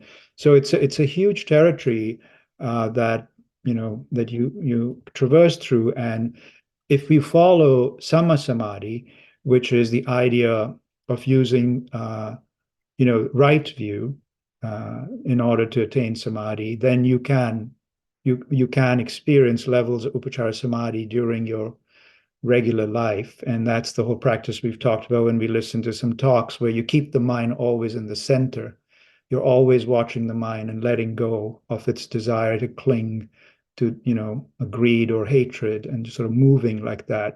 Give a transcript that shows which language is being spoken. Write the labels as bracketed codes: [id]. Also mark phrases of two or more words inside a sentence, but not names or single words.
[en] So it's a huge territory that that you traverse through, and if we follow [pi] Samma Samadhi, [en] which is the idea of using right view in order to attain samadhi, then you can experience levels of [pi] upachara samadhi [en] during your regular life. And that's the whole practice we've talked about when we listen to some talks, where you keep the mind always in the center. You're always watching the mind and letting go of its desire to cling to, a greed or hatred, and just sort of moving like that.